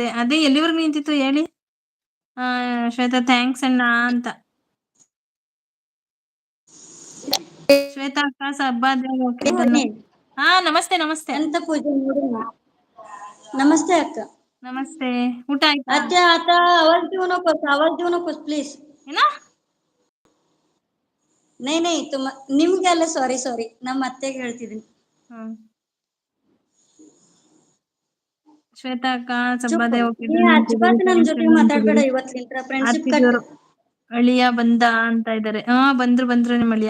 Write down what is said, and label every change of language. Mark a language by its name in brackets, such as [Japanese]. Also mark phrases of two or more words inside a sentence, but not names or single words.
[Kannada] ಅದೇ ಎಲ್ಲಿವರೆಗೂ ನಿಂತಿತ್ತು ಹೇಳಿ. ಶ್ವೇತಾ ಥ್ಯಾಂಕ್ಸ್ ಅಣ್ಣ ಅಂತ. ಶ್ವೇತಾ ಅಕ್ಕ ಸಬ್ಬಾದ್ರೆ ಹಾ ನಮಸ್ತೆ ನಮಸ್ತೆ. ಎಂತ ಪೂಜೆ ನಮಸ್ತೆ ಅಕ್ಕ. ನಮಸ್ತೆ. ಊಟ ಆಯ್ತಾ? [Marathi] अच्छा आता आवाज देऊ नकोस प्लीज. [Kannada] ಏನ? नहीं ನಿಮ್ಗೆಲ್ಲ ಸಾರಿ ನಮ್ಮ ಅತ್ತೆಗೆ ಹೇಳ್ತಿದ್ದೀನಿ. ಶ್ವೇತಾ ಅಕ್ಕ ಚುಪ್ ಸಬ್ಬಾದೆ ನೀ ಅಜ್ಬಾತ್ ನನ್ ಜೊತೆ ಮಾತಾಡ್ಬೇಡ ಇವತ್ತಿಂದ [English] friendship cut. [Kannada] ಅಳಿಯ ಬಂದ ಅಂತ ಇದ್ದಾರೆ. ಬಂದ್ರು ನಿಮ್ಮ ಅಳಿಯ.